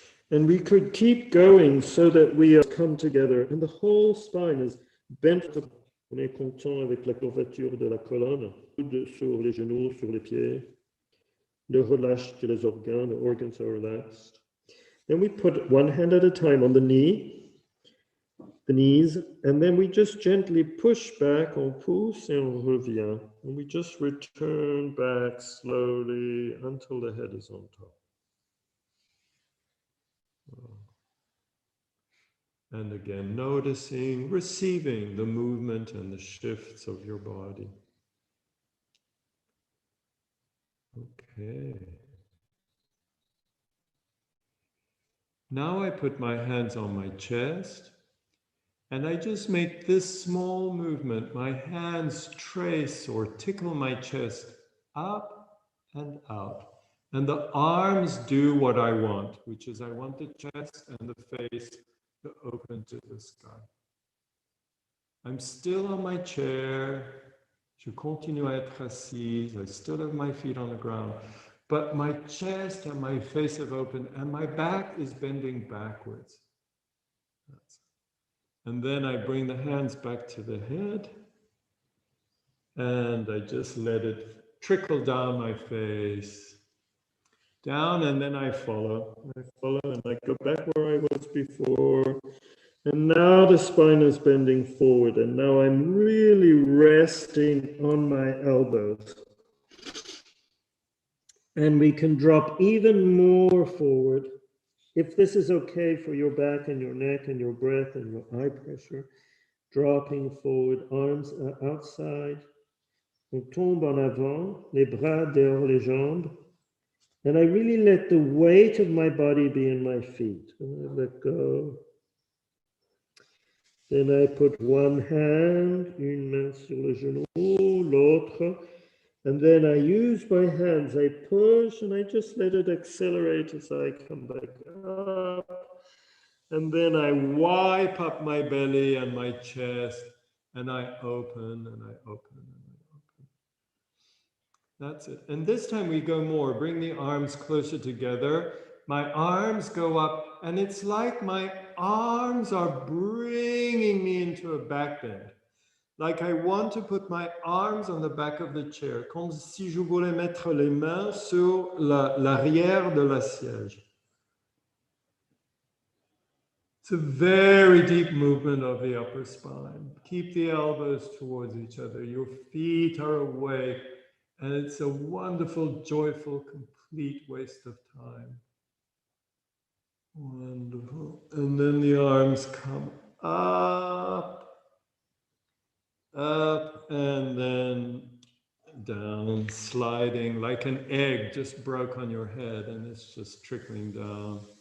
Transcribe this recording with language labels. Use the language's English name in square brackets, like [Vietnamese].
[English] and we could keep going so that we come together and the whole spine is bent. On est content avec la courbature de la colonne, sur les genoux, sur les pieds. [French] Le relâche les organes, [English] the organs are relaxed. Then we put one hand at a time on the knees, and then we just gently push back, [French] on pousse et on revient. [English] And we just return back slowly until the head is on top. And again, noticing, receiving the movement and the shifts of your body. Okay. Now I put my hands on my chest and I just make this small movement. My hands trace or tickle my chest up and out. And the arms do what I want, which is I want the chest and the face to open to the sky. I'm still on my chair. [French] Je continue à être assise. [English] I still have my feet on the ground. But my chest and my face have opened and my back is bending backwards. And then I bring the hands back to the head and I just let it trickle down my face. Down, and then I follow. I follow and I go back where I was before. And now the spine is bending forward, and now I'm really resting on my elbows. And we can drop even more forward. If this is okay for your back and your neck and your breath and your eye pressure, dropping forward, arms outside. [French] On tombe en avant, les bras derrière les jambes. [English] And I really let the weight of my body be in my feet. And I let go. Then I put one hand, [French] une main sur le genou, l'autre. [English] And then I use my hands, I push and I just let it accelerate as I come back up. And then I wipe up my belly and my chest and I open and I open and I open. That's it. And this time we go more. Bring the arms closer together. My arms go up and it's like my arms are bringing me into a back bend. Like I want to put my arms on the back of the chair, [French] comme si je voulais mettre les mains sur l'arrière de la siège. [English] It's a very deep movement of the upper spine. Keep the elbows towards each other. Your feet are awake. And it's a wonderful, joyful, complete waste of time. Wonderful. And then the arms come up, up, and then down, sliding like an egg just broke on your head and it's just trickling down.